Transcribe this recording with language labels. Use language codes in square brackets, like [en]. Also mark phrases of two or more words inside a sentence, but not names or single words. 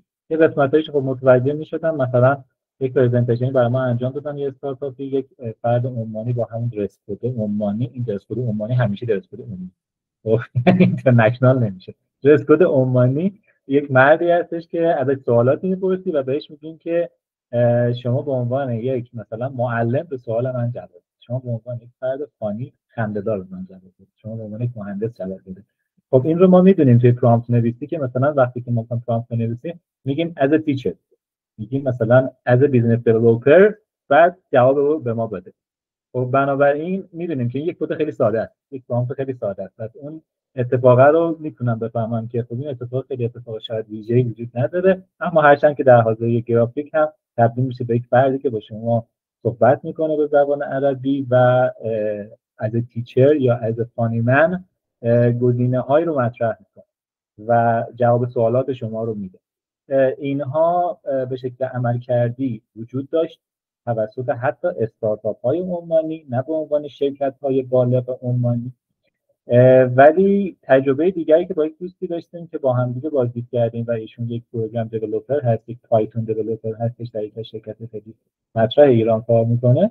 [fa] یه قسمتایش خب متوجه میشدم، مثلا یک پرزنتیشنی برای ما انجام دادن یه استارتاپی، یک فرد عمانی با همون درس کد عمانی، این درس کد عمانی همیشه درس کد عمانی اینترنشنال نمیشه، درس کد عمانی یک مردی هستش که ازش سوالاتی میپرسی و بهش میگین که شما به عنوان یک مثلا معلم به سوال من جواب بدید، شما به عنوان یک فرد فانی خنده‌دار به من جواب بدید، شما به عنوان یک مهندس جواب بدید. خب این رو ما میدونیم توی پرامپت نویسی که مثلا وقتی که ما پرامپت نویسیم میگیم [en] as a teacher، [fa] میگیم مثلا [en] as a business developer، [fa] بعد جواب رو به ما بده. خب بنابراین میدونیم که این یک کد خیلی ساده است، یک پرامپت خیلی ساده است. پس اون اتفاقه رو میتونم بفهمم که خب این اتفاق خیلی اتفاق شاید ویژه‌ای وجود نداره، اما هرچند که در حوزه گرافیک هم تبدیل میشه به یک فردی که با شما صحبت میکنه به زبان عربی و [en] as a teacher [fa] یا [en] as a funny man [fa] گزینه‌هایی رو مطرح میکنه و جواب سوالات شما رو میده. اینها به شکل عملکردی وجود داشت توسط حتی استارتاپ‌های عمانی، نه به عنوان شرکت‌های بالغ عمانی. ولی تجربه دیگری که با یک دوستی داشتیم که با هم دیگه بازدید کردیم و ایشون یک [en] program developer [fa] هست، یک [en] Python developer [fa] هستش، در یک شرکت خیلی مطرح ایران کار میکنه.